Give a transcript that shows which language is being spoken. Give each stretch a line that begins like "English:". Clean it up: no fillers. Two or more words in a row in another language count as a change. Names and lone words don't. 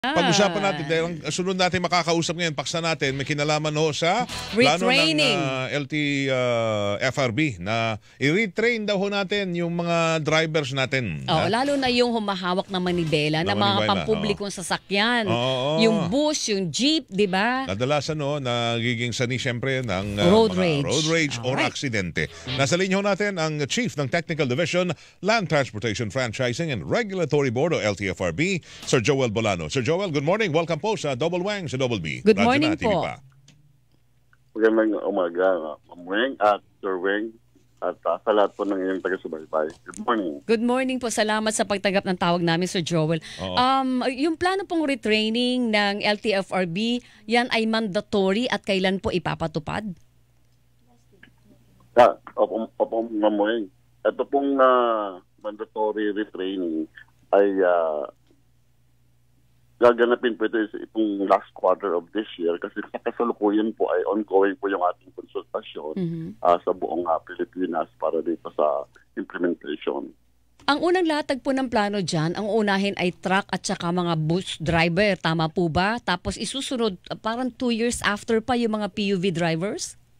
Filipino: Pag-usapan natin, dahil ang sunod natin makakausap ngayon, paksa natin, may kinalaman ho sa plano ng LTFRB na i-retrain daw ho natin yung mga drivers natin. Lalo na yung humahawak ng manibela ng mga pampublikong sasakyan. Yung bus, yung jeep, di ba? Kadalasan nagiging sani siyempre ng road
English: rage or
Filipino: aksidente. Nasa linya ho natin ang Chief ng Technical Division, Land Transportation Franchising and Regulatory Board o LTFRB, Sir Joel Bolano. Sir Joel,
English: good morning.
Filipino: Welcome po sa Double Wang sa Double B.
English: Good morning po.
Filipino: Magandang umaga, Ma'am Weng at Sir Weng at sa lahat po ng inyong taga-subaybay.
English: Good morning. Good morning po.
Filipino: Salamat sa pagtanggap ng tawag namin, Sir Joel. Yung plano pong retraining ng LTFRB, yan ay mandatory at kailan po ipapatupad? Opo, Ma'am Weng. Ito pong mandatory retraining ay gaganapin po ito itong
English: last quarter of this year
Filipino: kasi sa kasalukuyan po ay ongoing po yung ating konsultasyon sa buong Pilipinas para dito sa implementation. Ang unang latag po ng plano dyan, ang unahin ay truck at saka mga
English: bus driver.
Filipino: Tama po ba? Tapos isusunod parang 2
English: years after
Filipino: pa yung mga PUV drivers?